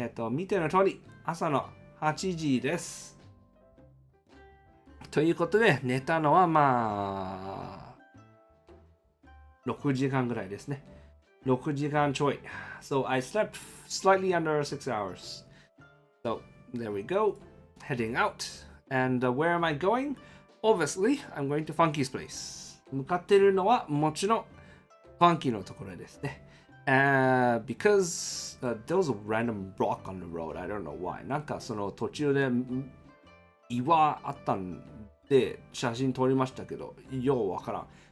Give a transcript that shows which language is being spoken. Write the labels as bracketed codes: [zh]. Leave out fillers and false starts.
[ja] 見ての通り、朝の8時です。ということで、寝たのはまあ、6時間ぐらいですね。 6時間ちょい。 [en] So, I slept slightly under 6 hours. So, there we go. Heading out. And where am I going? Obviously, I'm going to Funky's place. [ja] 向かっているのはもちろん Funky のところですね。 [en] Because there was a random rock on the road. I don't know why. [ja] なんかその途中で岩あったんで写真撮りましたけど、ようわからん。